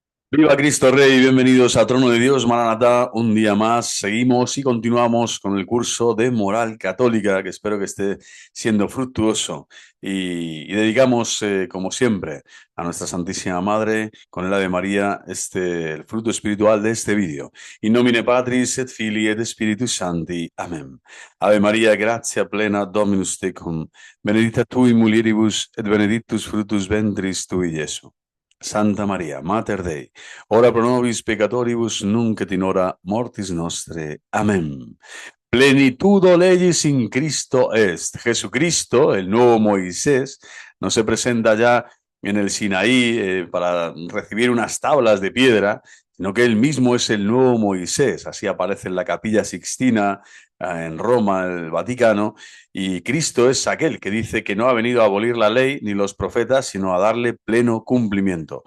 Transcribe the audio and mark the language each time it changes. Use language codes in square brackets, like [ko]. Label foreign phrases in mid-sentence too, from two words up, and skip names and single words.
[es] Viva Cristo Rey, bienvenidos a Trono de Dios, Maranatá. Un día más seguimos y continuamos con el curso de moral católica, que espero que esté siendo fructuoso. Y dedicamos, como siempre, a nuestra Santísima Madre, con el Ave María, el fruto espiritual de este vídeo. [la] In nomine Patris et Filii et Spiritus Sancti. Amén. Ave María, gratia plena, Dominus tecum, benedicta tui mulieribus et benedictus fructus ventris tui, Iesu. Santa María, Mater Dei, ora pro nobis peccatoribus, nunc et in hora mortis nostre. Amén. Plenitudo legis in Cristo est. [es] Jesucristo, el nuevo Moisés, no se presenta ya en el Sinaí para recibir unas tablas de piedra, sino que él mismo es el nuevo Moisés. Así aparece en la Capilla Sixtina, en Roma, el Vaticano, y Cristo es aquel que dice que no ha venido a abolir la ley ni los profetas, sino a darle pleno cumplimiento.